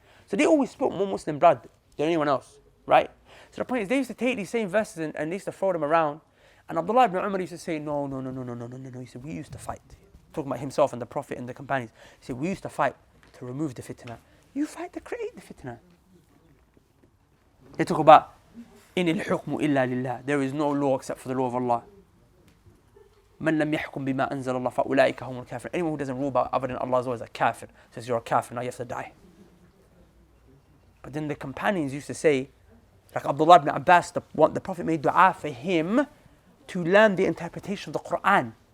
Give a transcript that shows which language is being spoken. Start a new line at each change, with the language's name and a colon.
English: So they always spilt more Muslim blood than anyone else, right? So the point is, they used to take these same verses and they used to throw them around. And Abdullah ibn Umar used to say, no. He said, we used to fight. Talking about himself and the Prophet and the companions. He said, we used to fight to remove the fitna. You fight to create the fitna. They talk about,
Arabic: إِنِ الْحُكْمُ إِلَّا لِلَّهِ.
English: There is no law except for the law of Allah.
Arabic: مَنْ لَمْ يَحْكُمْ بِمَا أَنزَلَ اللَّهُ فَأُولَٰئِكَ هُمُ الْكَافِرُونَ.
English: Anyone who doesn't rule by other than Allah's law is a kafir. Says you're a kafir, now you have to die. But then the companions used to say, like Abdullah ibn Abbas, the Prophet made dua for him to learn the interpretation of the Quran.